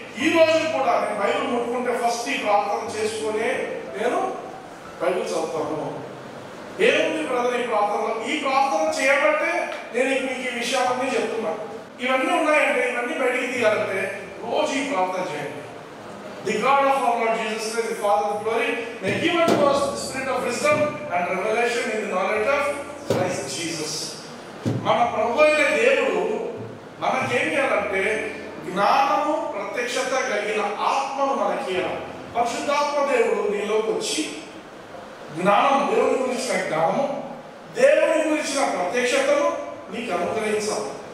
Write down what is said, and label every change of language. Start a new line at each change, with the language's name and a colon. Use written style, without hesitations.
Telugu: ఈ రోజు కూడా నేను బైబిల్ ముట్టుకుంటే ఫస్ట్ ఈ ప్రార్థన చేసుకునే నేను బైబిల్ చదువుతాను. ఏముంది బ్రదర్ ఈ ప్రార్థనలో? ఈ ప్రార్థన చేయబట్టే నేను మీకు ఈ విషయాలన్నీ చెప్తున్నాను. ఇవన్నీ ఉన్నాయంటే ఇవన్నీ బయటికి తీయాలంటే రోజు ఈ ప్రార్థన చేయండి.
English: The God of our Lord Jesus Christ, the Father of glory, may give unto us the spirit of wisdom and revelation in the knowledge of Christ Jesus.
Telugu: మన ప్రభు అయిన దేవుడు మనకేం చేయాలంటే జ్ఞానము ప్రత్యక్షత కలిగిన ఆత్మను మనకి ఇవ్వాలి. పరిశుద్ధాత్మ దేవుడు నీలోకి వచ్చి జ్ఞానం, దేవుని గురించిన జ్ఞానము, దేవుని గురించిన ప్రత్యక్షతను నీకు అనుగ్రహించాలి.